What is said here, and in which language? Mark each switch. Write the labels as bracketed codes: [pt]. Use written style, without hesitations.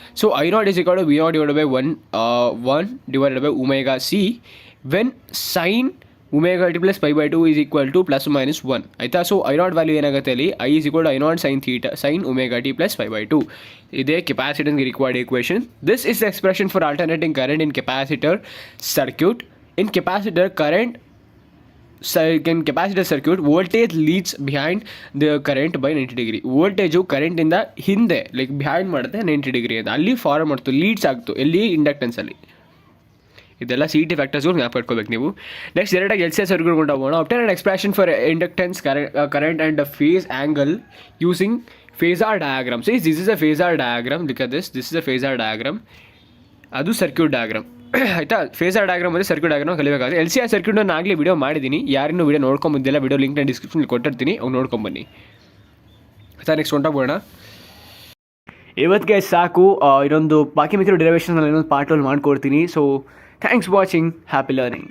[en] So I0 is equal to V0 divided by 1 divided by omega C when sine omega t plus π/2 is equal to plus minus 1 ಆಯಿತಾ. So I0 value [kn] ಏನಾಗುತ್ತೆ ಅಲ್ಲಿ, [en] I is equal to I0 sin omega t plus π/2. [kn] ಇದೇ ಕೆಪಾಸಿಟನ್ಸ್ಗೆ required equation. [en] This is the expression for alternating current in capacitor circuit. In capacitor current in capacitor circuit, voltage leads behind the current by 90 degree. [kn] Voltage ಕರೆಂಟಿಂದ ಹಿಂದೆ like behind ಮಾಡುತ್ತೆ 90 degree ಅಂತ, ಅಲ್ಲಿ form ಮಾಡ್ತು, leads ಆಗ್ತು ಎಲ್ಲಿ, ಇಂಡಕ್ಟೆನ್ಸಲ್ಲಿ. ಇದೆಲ್ಲ CET ಫ್ಯಾಕ್ಟರ್ಸ್ಗಳು ಜ್ಞಾಪಕ ಇಟ್ಕೋಬೇಕು ನೀವು. ನೆಕ್ಸ್ಟ್ ಡೈರೆಕ್ಟಾಗಿ LCS ಸರ್ಕ್ಯೂಟ್ ಹೋಗೋಣ. [en] obtain an expression for inductance current and a phase angle using phasor diagram. So this is a phasor diagram. Look at this is a phasor diagram. [kn] ಅದು circuit diagram ಆಯಿತಾ. Phasor diagram ಮತ್ತು circuit diagram ಕಲಿಬೇಕಾಗುತ್ತೆ. LCS circuit ನಾನು ಆಗಲಿ video ಮಾಡಿದ್ದೀನಿ, ಯಾರಿನ್ನೂ video ನೋಡ್ಕೊಂಬಂದಿಲ್ಲ, video ಲಿಂಕ್ನ ಡಿಸ್ಕ್ರಿಪ್ಷನಲ್ಲಿ ಕೊಟ್ಟಿರ್ತೀನಿ, ಅವ್ನು ನೋಡ್ಕೊಂಬನ್ನಿ ಆಯಿತಾ. ನೆಕ್ಸ್ಟ್ ಹೊಂಟೋಗೋಣ. ಇವತ್ತಿಗೆ ಸಾಕು. ಇನ್ನೊಂದು ಬಾಕಿ ಮಿಕ್ಕಿರೋ ಡೆರಿವೇಷನ್ನಲ್ಲಿ ಇನ್ನೊಂದು ಪಾರ್ಟ್ ಮಾಡ್ಕೊಡ್ತೀನಿ. [en] So thanks watching, happy learning.